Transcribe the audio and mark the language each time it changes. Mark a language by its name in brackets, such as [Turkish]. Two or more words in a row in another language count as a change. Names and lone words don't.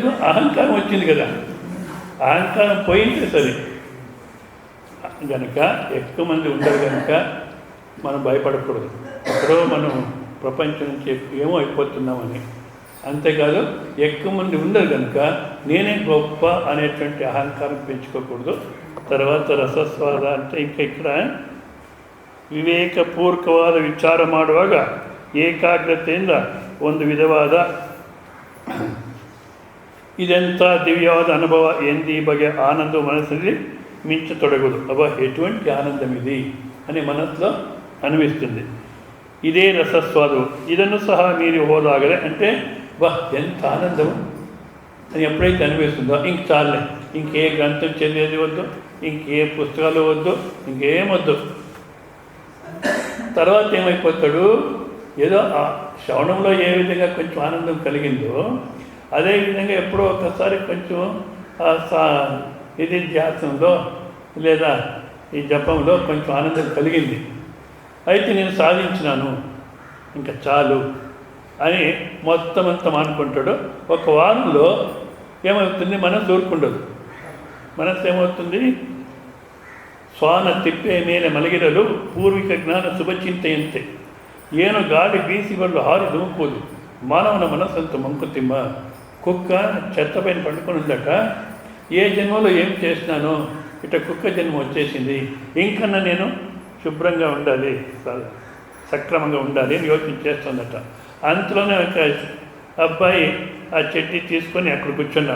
[Telugu] అహంకారం వచ్చింది కదా, అహంకారం పోయింది సరే కనుక ఎక్కువ మంది ఉండరు కనుక మనం భయపడకూడదు. ఎక్కడో మనం ప్రపంచం నుంచి ఏమో అయిపోతున్నామని. అంతేకాదు ఎక్కువ మంది ఉండరు కనుక నేనే గొప్ప అనేటువంటి అహంకారం పెంచుకోకూడదు. [Kannada] తర్వాత ರಸಸ್ವಾದ ಅಂತ ఇక్కడ ವಿವೇಕಪೂರ್ವಕವಾದ ವಿಚಾರ ಮಾಡುವಾಗ ಏಕಾಗ್ರತೆಯಿಂದ ಒಂದು ವಿಧವಾದ ಇದೆಂಥ ದಿವ್ಯವಾದ ಅನುಭವ ಎಂದು ಈ ಬಗೆಯ ಆನಂದವು ಮನಸ್ಸಿನಲ್ಲಿ మించతొడగదు. [Telugu] అబ్బా ఎటువంటి ఆనందం ఇది అని మనసులో అనిపిస్తుంది. ఇదే రసస్వాదు, [Kannada] ಇದನ್ನು ಸಹ ಮೀರಿ ಹೋದಾಗಲೇ [Telugu] అంటే బా ఎంత ఆనందం అని ఎప్పుడైతే అనిపిస్తుందో ఇంక చాలే, ఇంకే గ్రంథం చదివేది వద్దు, ఇంకే పుస్తకాలు వద్దు, ఇంకేం వద్దు. తర్వాత ఏమైపోతాడు, ఏదో ఆ శ్రవణంలో ఏ విధంగా కొంచెం ఆనందం కలిగిందో అదేవిధంగా ఎప్పుడో ఒకసారి కొంచెం ఇది ధ్యాసంలో లేదా ఈ జపంలో కొంచెం ఆనందం కలిగింది, అయితే నేను సాధించినాను ఇంకా చాలు అని మొత్తం అంతా అనుకుంటాడు. ఒక వారంలో ఏమవుతుంది, మనసు ఊరుకుండదు. మనసు ఏమవుతుంది, [Kannada] ಸ್ವಾನ ತಿಪ್ಪೆ ಮೇಲೆ ಮಲಗಿರಲು ಪೂರ್ವಿಕ ಜ್ಞಾನ ಶುಭಚಿಂತೆಯಂತೆ ಏನು ಗಾಳಿ ಬೀಸಿ ಬರಲು ಹಾರಿ ಧುಮುಕುವುದು ಮಾನವನ ಮನಸ್ಸಂತೆ ಮಂಕುತಿಮ್ಮ. [Telugu] కుక్క చెత్త పైన పండుకొని ఉందట, ఏ జన్మలో ఏం చేసినానో ఇట్లా కుక్క జన్మ వచ్చేసింది, ఇంకన్నా నేను శుభ్రంగా ఉండాలి, సక్రమంగా ఉండాలి అని యోచన చేస్తుందట. అంతలోనే ఒక అబ్బాయి ఆ చట్నీ తీసుకొని అక్కడ కూర్చున్నాను.